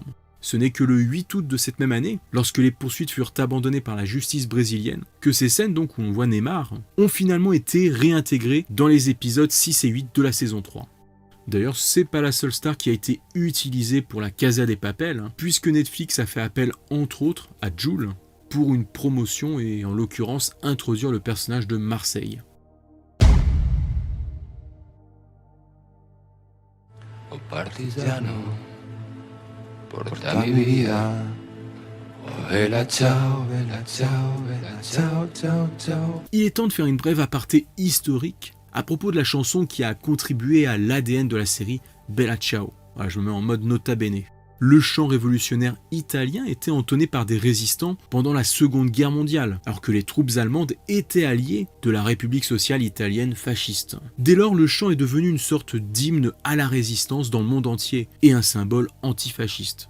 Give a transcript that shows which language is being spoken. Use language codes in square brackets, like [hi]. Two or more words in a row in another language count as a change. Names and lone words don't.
[fr] Ce n'est que le 8 août de cette même année, lorsque les poursuites furent abandonnées par la justice brésilienne, que ces scènes donc où on voit Neymar ont finalement été réintégrées dans les épisodes 6 et 8 de la saison 3. D'ailleurs, c'est pas la seule star qui a été utilisée pour la Casa de Papel, puisque Netflix a fait appel entre autres à Jules pour une promotion et en l'occurrence introduire le personnage de Marseille. [it] Oh partigiano, porta mi vida. Oh bella ciao, bella ciao, bella ciao, ciao, ciao. [fr] Il est temps de faire une brève aparté historique à propos de la chanson qui a contribué à l'ADN de la série Bella Ciao. Voilà, je me mets en mode [it] nota bene. [fr] Le chant révolutionnaire italien était entonné par des résistants pendant la Seconde Guerre mondiale, alors que les troupes allemandes étaient alliées de la République sociale italienne fasciste. Dès lors, le chant est devenu une sorte d'hymne à la résistance dans le monde entier et un symbole antifasciste.